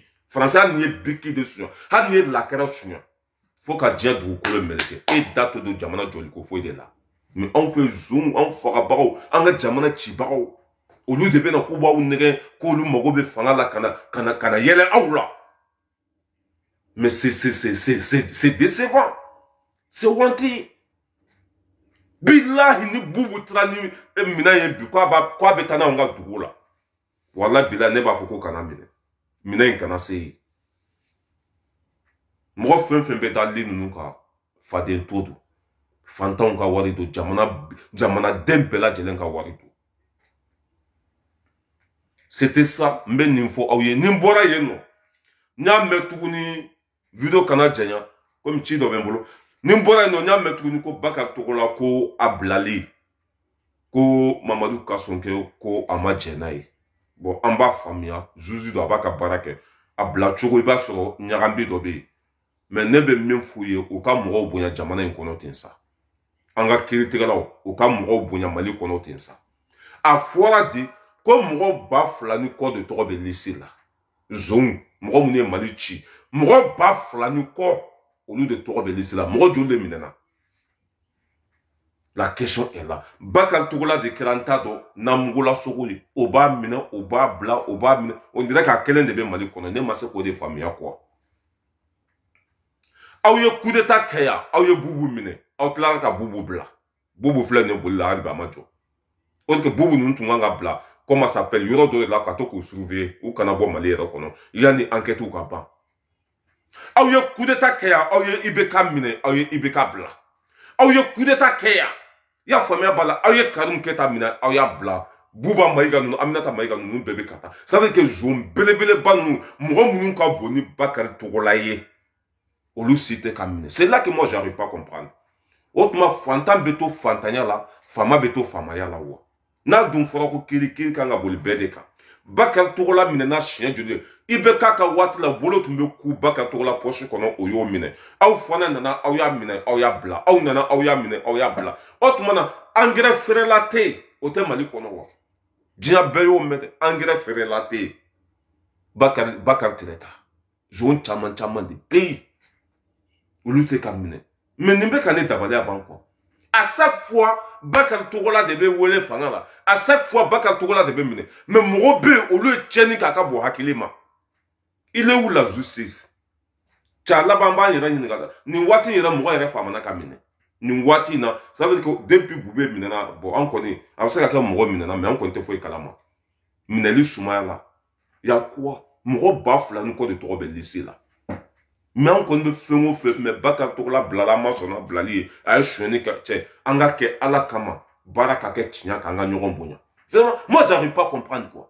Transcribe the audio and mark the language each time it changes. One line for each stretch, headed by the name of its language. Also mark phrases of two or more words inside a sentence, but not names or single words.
Bambara: faransi hali n'i ye biki de suɲɛ hali n'i ye lakɛrɛ suɲɛ fo ka diɲɛ dugukolo meleke e da to don jamana jɔliko foyi de la mais anw fɛ zon anw fagabagaw an ka jamana cibagaw olu de bɛna k'u b'aw nɛgɛ k'olu mago bɛ fanga la ka na yɛlɛ aw la
French: mais c'est décevant c'est
Bambara: wanti bilahi ni Bubu taara ni minɛn ye bi k'a bɛ taa n'anw ka dugu la
Arabic: walahi bilahi
Bambara: ne b'a fɔ ko kana minɛ minɛn in kana se yen mɔgɔ fɛn fɛn bɛ taa li ninnu kan faden to don fantanw ka wari don jamanaden bɛɛ lajɛlen ka wari don
French: c'était ça
Bambara: n bɛ nin fɔ aw ye ni n bɔra yen nɔ n y'a mɛn tuguni video kana janya komi ci dɔ bɛ n bolo ni n bɔra yen nɔ n y'a mɛn tuguni ko Bakari Togola ko a bilali ko Mamadu Kasɔnkɛ ko a ma jɛn n'a ye bon an b'a faamuya juge don a b'a ka baara kɛ a bila cogo i b'a sɔrɔ ɲagambi dɔ bɛ yen mais ne bɛ min f'u ye u ka mɔgɔw bonya jamana in kɔnɔ ten sa an ka kiiritigɛlaw u ka mɔgɔw bonya Mali kɔnɔ ten sa a fɔra di ko mɔgɔ 2000 ni kɔ de tɔgɔ bɛ liste la zon mɔgɔ minnu ye Mali ci mɔgɔ 2000 ni kɔ olu de tɔgɔ bɛ liste la mɔgɔ joli de minɛna
French: la question est là
Bambara: Bakari Togola de kɛra n t'a dɔn Namugola sogo ye o b'a minɛ o b'a bila o b'a minɛ
French: on dirait
Bambara: k'a kelen de bɛ Mali kɔnɔ ne ma se k'o de faamuya quoi aw ye
French: coup d'état
Bambara: kɛ yan aw ye Bubu minɛ aw tilara ka Bubu bila Bubu filɛ nin ye boli la hali bi a ma jɔ o que Bubu ninnu tun kan ka bila
French: comment ça s'appelle
Bambara: yɔrɔ dɔ de la ka to k'u surveiller u kana bɔ Mali yɛrɛ kɔnɔ yanni enquête ka ban aw ye
French: coup d'état
Bambara: kɛ yan aw ye IBK minɛ aw ye IBK bila aw ye
French: coup d'état
Bambara: kɛ yan i y'a faamuya b'a la aw ye Karim Keta minɛ aw y'a bila Buba Mayiga ninnu Aminata Mayiga ninnu bɛɛ bɛ ka taa
French: ça veut dire que
Bambara: zon belebeleba ninnu mɔgɔ minnu ka bon ni Bakari Togola ye olu si tɛ ka minɛ
French: c'est là que moi j'arrive pas à comprendre
Bambara: o tuma fantan bɛ to fantanya la fama bɛ to famaya la wa n'a dun fɔra ko kiiri kan ka boli bɛɛ de kan Bakari Togola minɛna siɲɛ joli IBK ka waati la bolo tun bɛ ku Bakari Togola poche kɔnɔ o y'o minɛ aw fana nana aw y'a minɛ aw y'a bila aw nana aw y'a minɛ aw y'a bila o tuma na engrais feerela tɛ yen o tɛ Mali kɔnɔ wa diɲɛ bɛɛ y'o mɛn dɛ engrais feerela tɛ yen Bakari tɛrɛ ta zone caman de bɛ yen olu tɛ ka minɛ mais nin bɛ ka ne dabaliya ban quoi
French: à chaque fois
Bambara: Bakari Togola de bɛ wele fanga la
French: à chaque fois
Bambara: Bakari Togola de bɛ minɛ mais mɔgɔ bɛ yen olu ye tiɲɛni k'a ka bɔ hakili ma
French: il est où la justice
Bambara: cɛ laban b'an yɛrɛ ɲininka nin waati yɛrɛ mɔgɔ yɛrɛ faamana ka minɛ nin waati in na
French: ça veut dire que depuis
Bambara: Bube minɛna bon an kɔni a bɛ se ka kɛ mɔgɔ minɛna mais an kɔni tɛ foyi kalama minɛli sumaya la y'a quoi mɔgɔ 2000 ni kɔ de tɔgɔ bɛ liste la mais an kɔni bɛ fɛn o fɛn mais Bakari Togola bilala an ma sɔn n'a bilali ye a ye sonyɛni kɛ cɛ an ka kɛ Ala kama baara ka kɛ tiɲɛ kan an ka ɲɔgɔn bonya
French: Vraiment, moi, j'arrive pas à comprendre, quoi.